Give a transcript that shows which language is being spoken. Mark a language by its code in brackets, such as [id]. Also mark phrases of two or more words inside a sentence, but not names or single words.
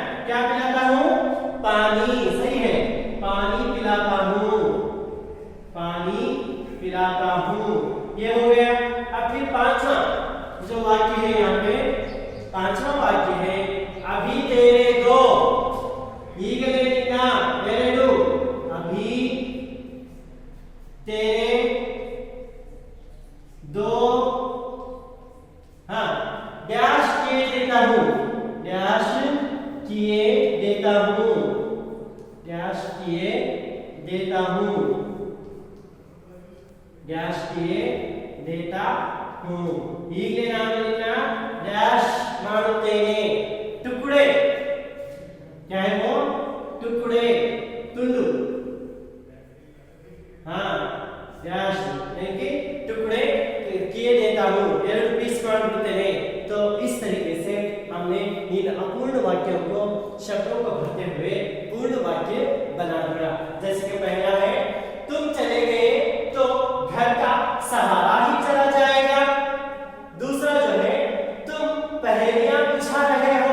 [hi] क्या पिलाता हूं? पानी। सही है, पानी पिलाता हूं, पानी पिलाता हूं। ये हो गया। अब फिर पांचवा जो वाक्य है यहाँ पे, पांचवा वाक्य है अभी तेरे दो, [kn] ಈಗಲೇ ನಿನ್ನ ಎರಡು, [hi] अभी तेरे दो, हाँ, डैश किए देता हूं, डैश किए देता हूं, डैश किए देता हूं, डैश किए देता हूं। [kn] ಈಗಲೇ ನಾನು ನಿನ್ನ डैश ಮಾಡುತ್ತೇನೆ, [hi] टुकड़े। क्या है वो? टुकड़े, तुंडु। हाँ, डैश यानी टुकड़े किए देता हूं, [kn] ಎರಡು ಪೀಸ್ ಮಾಡಿಬಿಡ್ತೇನೆ। [hi] तो इस तरीके से हमने इन अपूर्ण वाक्यों को, शब्दों को भरते हुए पूर्ण वाक्य बना दिया। जैसे कि पहला है तुम चले गए तो घर का सहारा ही चला जाएगा। दूसरा जो है तुम पहेलियां बुझा रहे हो।